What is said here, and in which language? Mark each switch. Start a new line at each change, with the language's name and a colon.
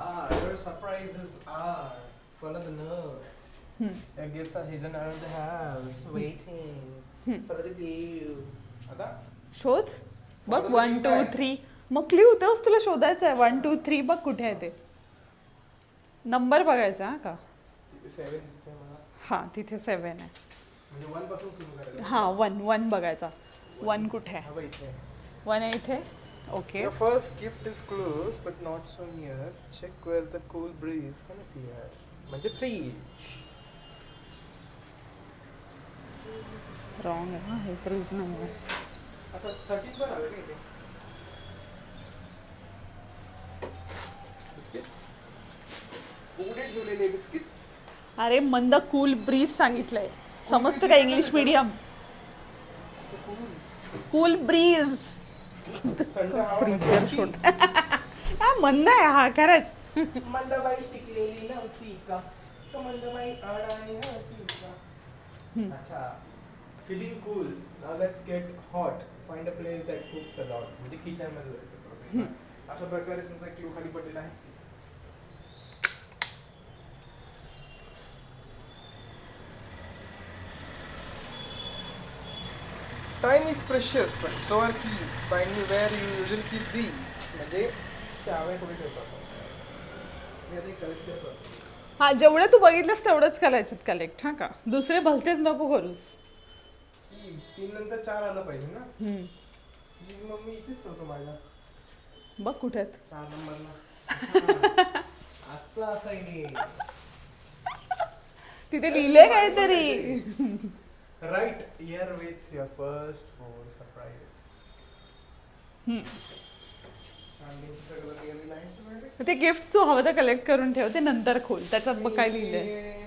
English: Your surprises are full of the notes. Your gifts are hidden around the house, waiting for the view.
Marathi: आता शोध बघ. 1 2 3. मग clue तेच तुला शोधायचं आहे. 1 2 3 बघ कुठे आहे ते. नंबर बघायचा हा का. 7 दिसते मला. हां, तिथे 7 आहे. म्हणजे 1 पासून सुरू करायचं. हां, 1 बघायचा. 1 कुठे आहे? हवं इथे. 1 आहे इथे. Okay.
English: Your first gift is close but not so near. Check where the cool breeze can appear.
Marathi: म्हणजे fridge. रॉंग आहे ना, हे फ्रीज नाही आहे. आता 13 पण आलं का इथे? बिस्किट्स. उघडे ठेवलेले बिस्किट्स. अरे मंद कूल ब्रीज सांगितलंय. समजतं का इंग्लिश मीडियम? Cool bridge. थंड हवा. फ्रीजर शोध. हा मंद आहे हा खरंच. मंदाबाई शिकलेली नव्हती का? तो मंदाबाई अडाणी होती का?
English: अच्छा. Feeling cool. Now let's get hot. Find a place that cooks a lot.
Marathi: म्हणजे किचन मध्ये जायचं. अशा प्रकारे तुमचा क्यू खाली पडलेला आहे.
English: Time is precious, but so are keys. Find me where you usually keep these.
Marathi: म्हणजे चाव्या कुठे ठेवतात? मी आता कलेक्ट करतो. हा, जेवढे तू बघितलंस तेवढंच करायचं कलेक्ट, हा का. दुसरे भलतेच नको करूस. 3 नंतर 4 आलं पाहिजे ना. मग मी इथेच ठेवतो माझ्या. बघ कुठे आहेत. 4 नंबरला. असं असायनी. तिथे लिहिलंय काहीतरी.
English: Right here waits your first four surprises.
Marathi: Standing सगळं निघालेलं आहे सगळं. ते गिफ्ट तू हवं तर कलेक्ट करून ठेव, ते नंतर खोल. त्याच्यात बघ काय लिहिलंय.